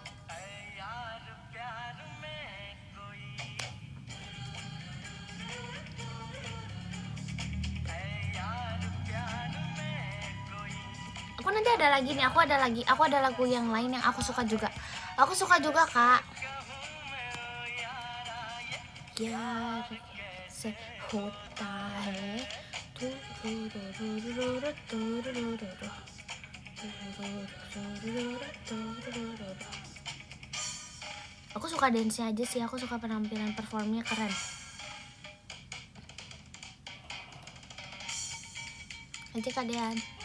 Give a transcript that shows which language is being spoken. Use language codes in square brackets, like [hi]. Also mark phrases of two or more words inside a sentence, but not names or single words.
[id] Aku nanti ada lagi nih, aku ada lagu yang lain yang aku suka juga. Aku suka juga kak. [hi] यार कैसे होता है. [id] Aku suka dance aja sih, aku suka penampilan performnya keren. Nanti kalian.